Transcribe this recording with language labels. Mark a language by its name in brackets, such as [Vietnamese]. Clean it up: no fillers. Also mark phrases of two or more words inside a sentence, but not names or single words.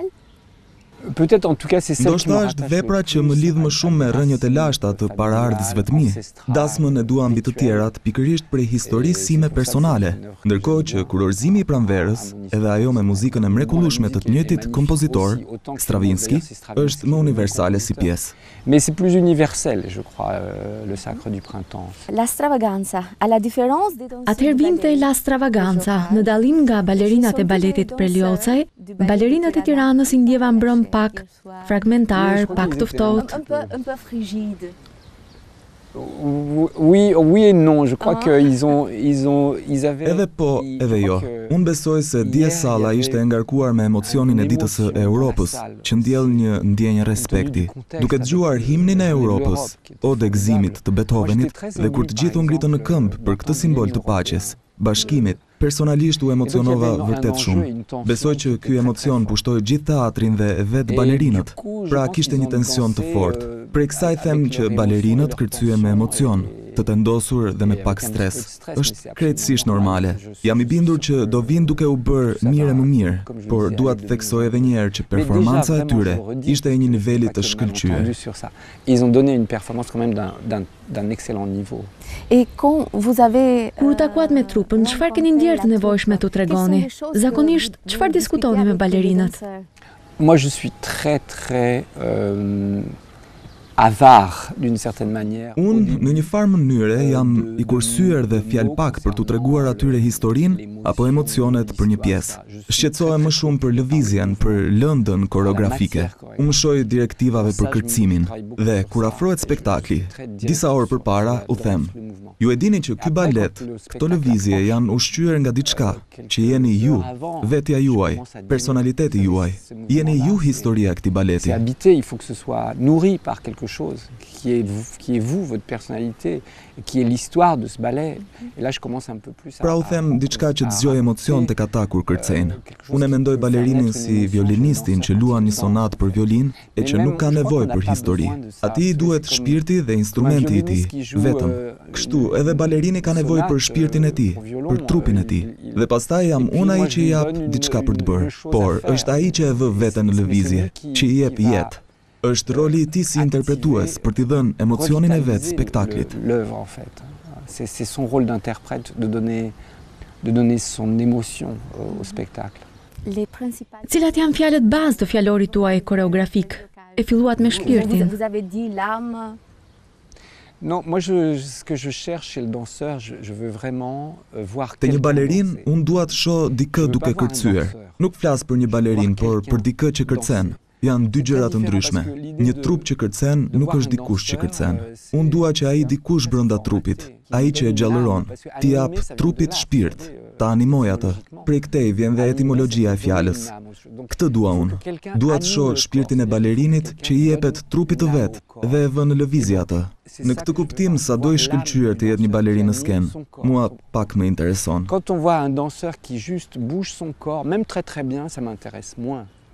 [Albanian] Ndoshta është vepra që më lidh më shumë me rrënjët e lashta të paraardhësve të mi. Dasmën e dua mbi të tjerat pikërisht prej historisë sime personale, ndërkohë që kurorëzimi i pranverës, edhe ajo me muzikën e mrekullueshme të njëjtit kompozitor, Stravinski, është më universale si pjesë. [French] Mais c'est plus universel, je crois, le sacre du printemps. La stravaganza, à la différence des danseuses. [Albanian] Atëherë vinte la stravaganza, në dallim nga balerinat e baletit Preliocaj, balerinat e Tiranës i ndjeva mbrëm pak fragmentar, pak të ftohtë. [French] Un peu frigide. Oui et non, je crois qu'ils avaient... [Albanian] Edhe po, edhe jo. Unë besoj se dje salla ishte e ngarkuar me emocionin e ditës së Europës, që ndjell një ndjenjë respekti. Duke dëgjuar himnin e Europës, Ode Gëzimit të Beethovenit, dhe kur të gjithë u ngritën në këmbë për këtë simbol të paqes, bashkimit, personalisht u emocionova vërtet shumë. Besoj që ky emocion pushtoi gjithë teatrin dhe vetë balerinët, pra kishte një tension të fortë. Prej kësaj them që balerinët kërcyen me emocion, të tendosur dhe me pak stres. Është krejtësisht normale. Jam i bindur që do vinë duke u bërë mirë e më mirë, por dua të theksoj edhe një herë që performanca e tyre ishte e një niveli të shkëlqyer. [French] Ils ont donné une performance quand même d'un excellent niveau. Et quand vous avez [Albanian] Kur u takuat me trupën, çfarë keni ndjerë të nevojshme t'u tregoni? Zakonisht, çfarë diskutoni me balerinët? [French] Moi je suis très avare d'une certaine manière. [Albanian] Unë në një farë mënyre jam i kursyer dhe fjalë pak për t'u treguar atyre historinë apo emocionet për një pjesë. Shqetësohem më shumë për lëvizjen, për lëndën koreografike. Unë më shoj direktivave për kërcimin dhe kur afrohet spektakli, disa orë përpara u them: ju e dini që ky balet, këto lëvizje janë ushqyer nga diçka, që jeni ju, vetja juaj, personaliteti juaj. Jeni ju historia e këtij baleti. [French] C'est habité, il faut que ce soit nourri par quelque chose qui est vous, votre personnalité, qui est l'histoire de ce ballet. Et là je commence un peu plus à... [Albanian] Pra u them diçka që të zgjoj emocion tek ata kur kërcejnë. Unë mendoj balerinin si violinistin që luan një sonatë për violin e që nuk ka nevojë për histori. Atij i duhet shpirti dhe instrumenti i tij, vetëm. Kështu edhe balerini ka nevojë për shpirtin e tij, për trupin e tij. Dhe pastaj jam unë ai që i jap diçka për të bërë, por është ai që e vë veten në lëvizje, që i jep jetë. Është roli i tij si interpretues për t'i dhënë emocionin e vet spektaklit. [French] L'œuvre en fait. C'est son rôle d'interprète de donner son émotion au spectacle. [Albanian] Cilat janë fjalët bazë të fjalorit tuaj koreografik? E filluat me shpirtin. [French] Vous avez dit l'âme. Non, moi ce que je cherche chez le danseur, je veux vraiment voir [Albanian] Te një balerin, unë dua të shoh dikë duke kërcyer. Nuk flas për një balerin, por për dikë që kërcen. janë dy gjëra të ndryshme. Një trup që kërcen nuk është dikush që kërcen. Unë dua që ai dikush brenda trupit, ai që e gjallëron, t'i jap trupit shpirt, ta animoj atë. Prej këtej vjen dhe etimologjia e fjalës. Këtë dua unë. Dua të shoh shpirtin e balerinit që i jepet trupit të vet dhe e vën në lëvizje atë. Në këtë kuptim, sado i shkëlqyer të jetë një balerinë në skenë, mua pak më intereson. [French] Quand on voit un danseur qui juste bouge son corps, même très bien, ça m'intéresse moins.